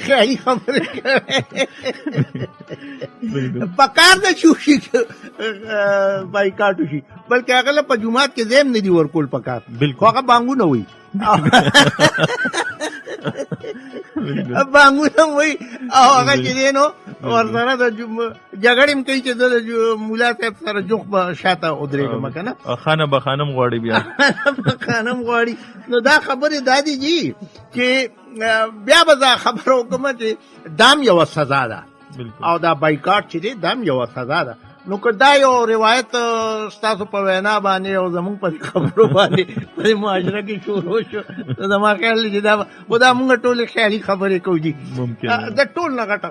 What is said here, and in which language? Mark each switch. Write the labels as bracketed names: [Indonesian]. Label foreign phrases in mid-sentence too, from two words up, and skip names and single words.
[Pashto] خیالي خبرې کوي پکار ده چې بایکاټ وشي بلکې هغه له په جومات کې ځای هم نه دي ورکول پکار بالکل خو هغه بانګونه وایي بانګونه وایي او هغه چې دی نو ورسره د جګړې هم کوي چې زه د ملا صاحب سره جوخ به شاته ودرېږم که نه خانه به خانم غواړي بیا خانم غواړي نو دا خبرې دا دي جي چې بیا به زه خبره وکړم چې دام یوه سزا ده او دا بایکاټ چې دی دام یوه سزا ده نو که دا یو روایت ستاسو په وینا باندې او زمونږ په خبرو باندې په معاشره کې شروع شو نو زما خیال دی چې دا خو دا مونږ ټولې خیالي خبرې کوو جي د ټول نه غټه